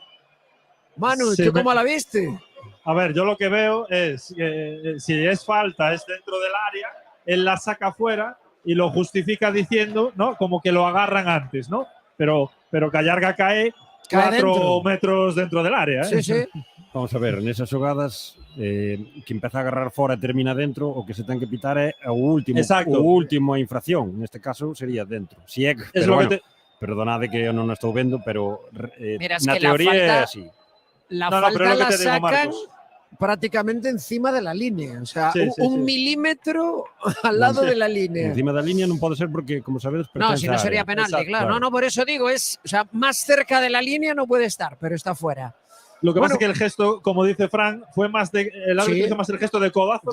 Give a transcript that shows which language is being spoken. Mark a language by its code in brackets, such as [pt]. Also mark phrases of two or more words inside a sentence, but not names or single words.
[es] Manu, ¿tú cómo la viste? A ver, yo lo que veo es que si es falta, es dentro del área, él la saca fuera y lo justifica diciendo, ¿no? Como que lo agarran antes, ¿no? Pero Callarga cae 4 metros dentro del área, ¿eh? Sí, sí. [gl] Vamos a ver, nesas xogadas que empeza a agarrar fora e termina dentro, o que se ten que pitar é o último a infracción. Neste caso sería dentro. Si é, pero bueno, perdonade que eu non estou vendo, pero na teoría é así. [es] La falta la sacan prácticamente encima de la línea, o sea, un milímetro al lado de la línea. [gl] Encima da línea non pode ser porque, como sabedes, [es] no, si no sería penalti, claro. No, por eso digo, es, o sea, más cerca de la línea no puede estar, pero está fuera. Lo que pasa es que el gesto, como dice Fran, fue más el árbitro hizo más el gesto de codazo